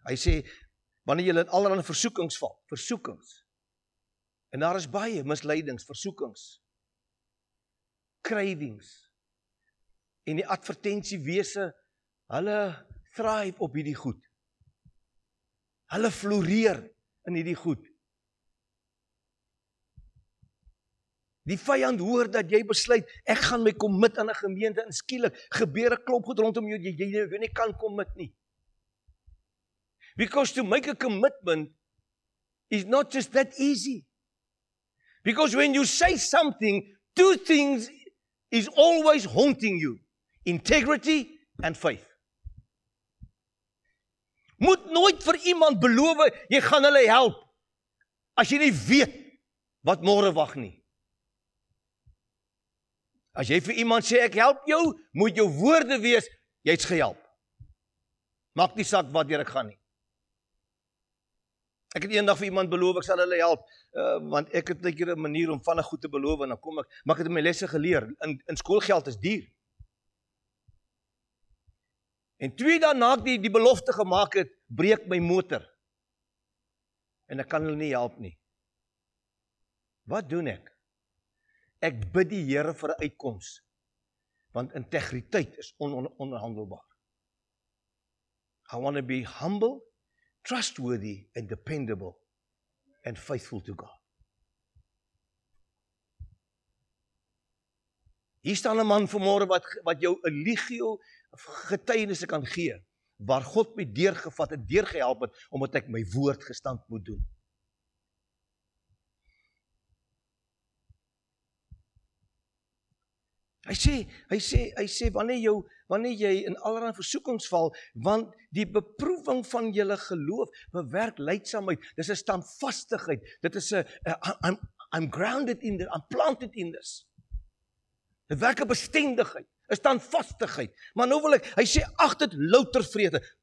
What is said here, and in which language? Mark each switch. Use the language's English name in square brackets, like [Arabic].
[Afrikaans] Hy sê, wanneer jy in allerlei versoekings val, en daar is baie misleidings, versoekings, cravings, en die advertensiewese, hulle thrive op hierdie goed. Hulle floreer in hierdie goed. Die vyand hoor dat jy besluit, ek gaan my commit aan 'n gemeente en skielik gebeur 'n klomp goed rondom jou, jy nie kan commit nie. [English] Because to make a commitment is not just that easy. Because when you say something, two things is always haunting you. Integrity and faith. [Afrikaans] Moet nooit vir iemand beloof, jy gaan hulle help, as jy nie weet wat môre wag nie. As jy vir iemand sê, ek help jou, moet jou woorde wees, jy's gehelp. Maak nie saak wat ek gaan nie. Ek het eendag vir iemand beloof, ek sal hulle help, want ek het 'n manier om van 'n goed te beloof, en dan kom ek, maar ek het in my lesse geleer, in skoolgeld is duur. En 2 dae na ek die belofte gemaak het, breek my motor. En ek kan hulle nie help nie. Wat doen ek? Ek bid die Here vir 'n uitkoms, want integriteit is onhandelbaar. [English] I want to be humble, trustworthy and dependable and faithful to God. [Afrikaans] Hier staan 'n man vanmôre wat jou 'n legio getuienisse kan gee, waar God my deurgevat en deurgehelp het, omdat ek my woord gestand moet doen. Hy sê, wanneer jy in allerlei versoekings val, want die beproewing van julle geloof bewerk lydsaamheid. Dis 'n standvastigheid. Dit is [English] I'm grounded in this, I'm planted in this. [Afrikaans] Dit werk 'n bestendigheid, 'n standvastigheid. Maar nou wil hy sê, ag dit louter vrede.